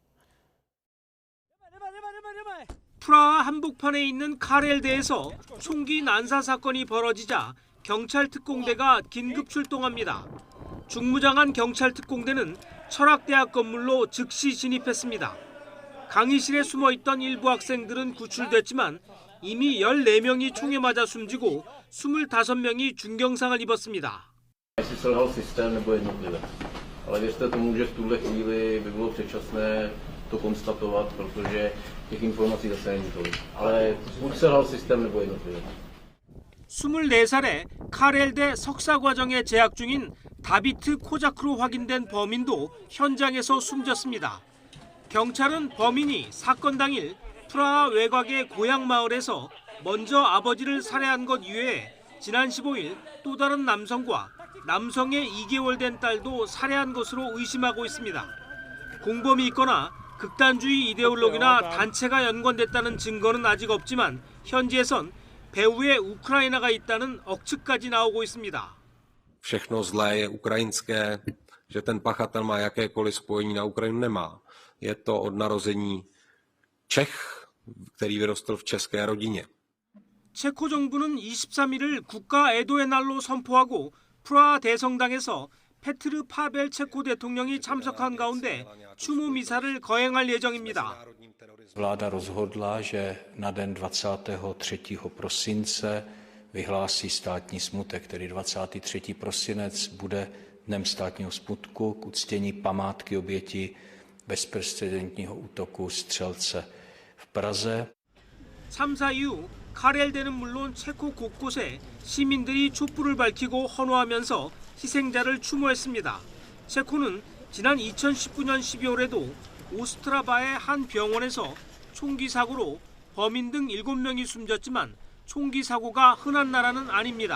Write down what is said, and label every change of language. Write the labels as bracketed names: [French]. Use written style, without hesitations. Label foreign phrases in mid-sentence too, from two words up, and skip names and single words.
[Korean] 프라하 한복판에 있는 카렐대에서 총기 난사 사건이 벌어지자 경찰 특공대가 긴급 출동합니다. 중무장한 경찰 특공대는 철학대학 건물로 즉시 진입했습니다. 강의실에 숨어있던 일부 학생들은 구출됐지만 이미 14명이 총에 맞아 숨지고 25명이 중경상을 입었습니다. [Czech] Jestli selhal systém nebo jednotlivé. Ale věřte tomu, že v tuhle chvíli by bylo předčasné to konstatovat, protože těch informací zase není tolik. Ale buď selhal systém nebo jednotlivé. [Korean] 24살에 카렐대 석사과정에 재학 중인 다비트 코자크로 확인된 범인도 현장에서 숨졌습니다. 경찰은 범인이 사건 당일 프라하 외곽의 고향 마을에서 먼저 아버지를 살해한 것 이외에 지난 15일 또 다른 남성과 남성의 2개월 된 딸도 살해한 것으로 의심하고 있습니다. 공범이 있거나 극단주의 이데올로기나 단체가 연관됐다는 증거는 아직 없지만 현지에선 배후에 우크라이나가 있다는 억측까지 나오고 있습니다. [Czech] Všechno zlé je ukrajinské, že ten pachatel má jakékoliv spojení na Ukrajinu nemá. Je to od narození Čech, který vyrostl v české rodině. [Korean] 체코 정부는 23일을 국가 애도의 날로 선포하고 프라하 대성당에서 페트르 파벨 체코 대통령이 참석한 가운데 추모 미사를 거행할 예정입니다. [Czech] Vláda rozhodla, že na den 23. prosince vyhlásí státní smutek, tedy 23. prosinec bude dnem státního smutku k uctění památky obětí bezprecedentního útoku střelce v Praze. [Korean] 참사 이후 카렐대는 물론 체코 곳곳에 시민들이 촛불을 밝히고 헌화하면서 희생자를 추모했습니다. 체코는 지난 2019년 12월에도 오스트라바의 한 병원에서 총기 사고로 범인 등 7명이 숨졌지만 총기 사고가 흔한 나라는 아닙니다.